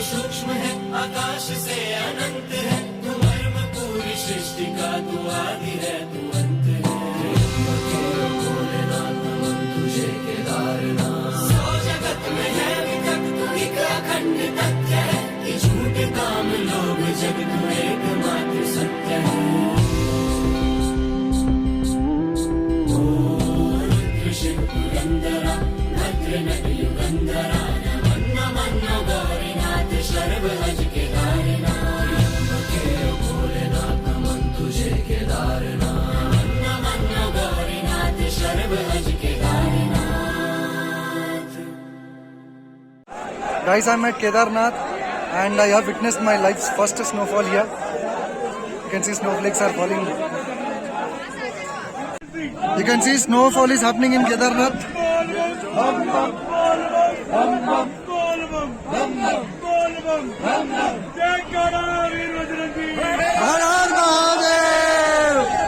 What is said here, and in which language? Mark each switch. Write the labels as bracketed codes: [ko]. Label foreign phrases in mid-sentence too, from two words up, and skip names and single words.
[hi] सूक्ष्म है आकाश से अनंत है तू मर्म पूरी सृष्टि का तू आदि है तू अंत है भोलेनाथ नमन तुझे केदारनाथ सौ जगत में है विकट तू एक अखंड तथ्य है कि झूठ काम लोभ जग तू एकमात्र सत्य है शिव पुरंदरा भद्र नट युगंधरा नमन्न मन्नो गौरीनाथ शर्व अज केदारनाथ भोलेनाथ नमन तुझे केदारनाथ नमन्न मन्नो गौरीनाथ शर्व अज केदारनाथ. [en] Guys, I'm at Kedarnath and I have witnessed my life's first snowfall here. You can see snowflakes are falling. You can see snowfall is happening in Kedarnath. [hi] हर हर महादेव!